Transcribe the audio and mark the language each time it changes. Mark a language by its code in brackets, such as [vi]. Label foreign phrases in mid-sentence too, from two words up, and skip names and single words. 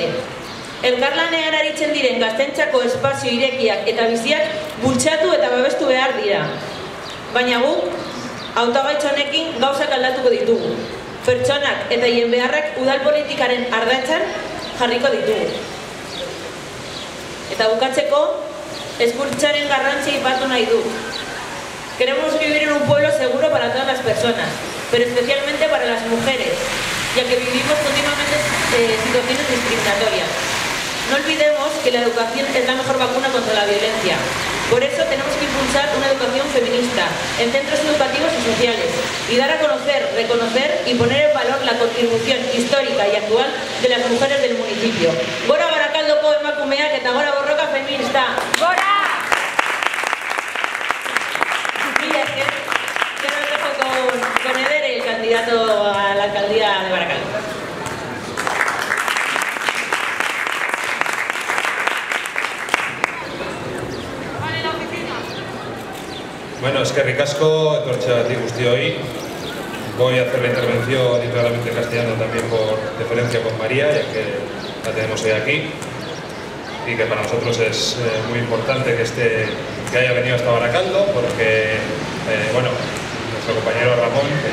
[eu] Elkarlanean aritzen diren gaztentzako espazio irekiak eta biziak bultzatu eta babestu behar dira. Baina guk, hautagaitz honekin gauzak aldatuko ditugu. Pertsonak eta hien beharrak udal politikaren ardatzan jarriko ditugu. Eta bukatzeko, hezkuntzaren garrantzi aipatu nahi du. [es] Queremos vivir en un pueblo seguro para todas las personas, pero especialmente para las mujeres, ya que vivimos continuamente situaciones discriminatorias. No olvidemos que la educación es la mejor vacuna contra la violencia. Por eso tenemos que impulsar una educación feminista en centros educativos y sociales y dar a conocer, reconocer y poner en valor la contribución histórica y actual de las mujeres del municipio. [eu] Gora Barakaldoko emakumeak eta gora borroka feminista. Gora! [es] Mira, es que lo dejo con Eder, el candidato a la alcaldía de Barakaldo. [eu] Bueno, eskerrik asko, etortzeagatik guztioi. [es] Voy a hacer la intervención íntegramente en castellano también por deferencia con María, ya que la tenemos hoy aquí. Y que para nosotros es muy importante que haya venido hasta Barakaldo, porque, bueno, nuestro compañero Ramón, que